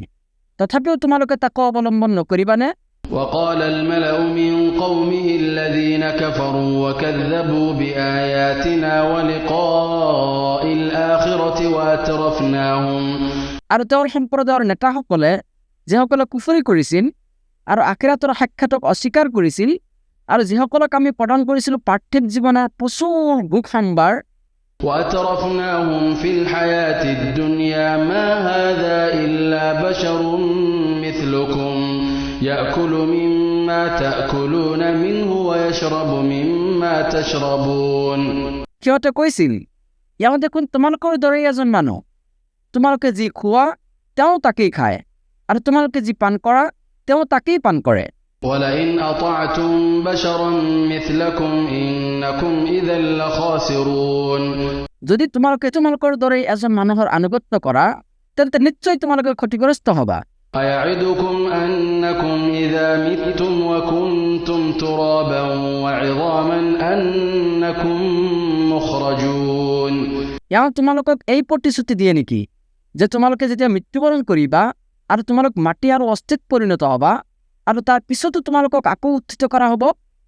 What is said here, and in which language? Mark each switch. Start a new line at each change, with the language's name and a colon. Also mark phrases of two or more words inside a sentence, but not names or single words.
Assamese: তথাপিও তোমালোকে তাকো অৱলম্বন নকৰিবানে?
Arabic: وقال الملأ من قومه الذين كفروا وكذبوا بآياتنا ولقاء الآخرة وأترفناهم
Assamese: আৰু তেওঁৰ সম্প্ৰদায়ৰ নেতাসকলে যিসকলে কুফৰি কৰিছিল আৰু আখিৰাতৰ সাক্ষাতক অস্বীকাৰ কৰিছিল আৰু যিসকলক আমি প্ৰদান কৰিছিলোঁ পাৰ্থিৱ জীৱনৰ প্ৰচুৰ ভোগ সম্ভাৰ,
Arabic: وأترفناهم في الحياة الدنيا ما هذا إلا بشر مثلكم يأكل مما تأكلون منه ويشرب مما تشربون
Assamese: সিহঁতে কৈছিল, এওঁ দেখোন তোমালোকৰ দৰেই এজন মানুহ, তোমালোকে যি খোৱা তেওঁ তাকেই খায় আৰু তোমালোকে যি পান কৰা তেওঁ তাকেই পান কৰে।
Arabic: ولئن أطعتم بشرا مثلكم إنكم إذا لخاسرون
Assamese: যদি তোমালোকৰ দৰে এজন মানুহৰ আনুগত্য কৰা তেন্তে নিশ্চয় তোমালোকে ক্ষতিগ্ৰস্ত হবা।
Arabic: أيعدكم أنكم إذا متم وكنتم ترابا وعظاما أنكم مخرجون
Assamese: ইয়াৰ তোমালোকক এই প্ৰতিশ্ৰুতি দিয়ে নেকি যে তোমালোকে যেতিয়া মৃত্যুবৰণ কৰিবা আৰু তোমালোক মাটি আৰু অস্থিত পৰিণত হবা আৰু তাৰ পিছতো তোমালোকক আকৌ উত্থিত কৰা হ'ব?